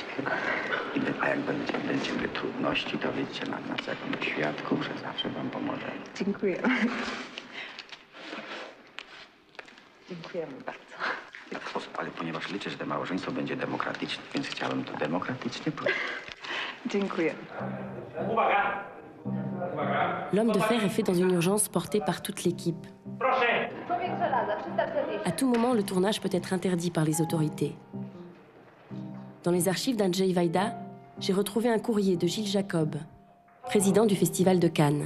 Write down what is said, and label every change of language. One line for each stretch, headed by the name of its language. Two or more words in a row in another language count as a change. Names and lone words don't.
Polish: A jak będziemy trudności, to wiecie nas jako świadków, że zawsze wam pomożemy. Dziękuję. Dziękujemy bardzo. W ten sposób, ale ponieważ liczę, że to małżeństwo będzie demokratyczne, więc chciałem to demokratycznie powiedzieć. Dziękuję.
French: L'Homme de fer est fait dans une urgence portée par toute l'équipe. À tout moment, le tournage peut être interdit par les autorités. Dans les archives d'Andrzej Wajda, j'ai retrouvé un courrier de Gilles Jacob, président du Festival de Cannes.